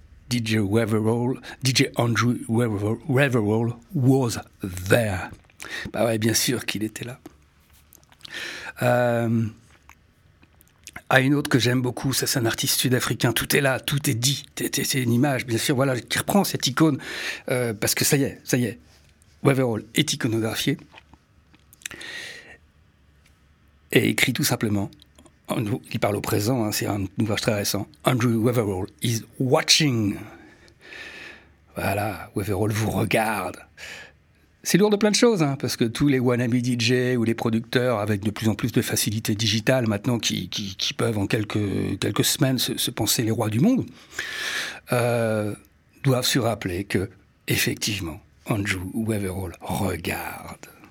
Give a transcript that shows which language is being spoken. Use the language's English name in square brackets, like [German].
[English] 1996, DJ Andrew Weverall was there. [French] Bah ouais, bien sûr qu'il était là. Une autre que j'aime beaucoup, ça c'est un artiste sud-africain, tout est là, tout est dit, c'est une image, bien sûr, voilà, qui reprend cette icône, parce que ça y est, Weverall est iconographié, et écrit tout simplement... Il parle au présent, hein, c'est un ouvrage très récent. [English] Andrew Weverall is watching. [French] Voilà, Weverall vous regarde. C'est lourd de plein de choses, hein, parce que tous les wannabe DJ ou les producteurs avec de plus en plus de facilité digitale maintenant qui peuvent en quelques semaines se penser les rois du monde doivent se rappeler que, effectivement, Andrew Weverall regarde.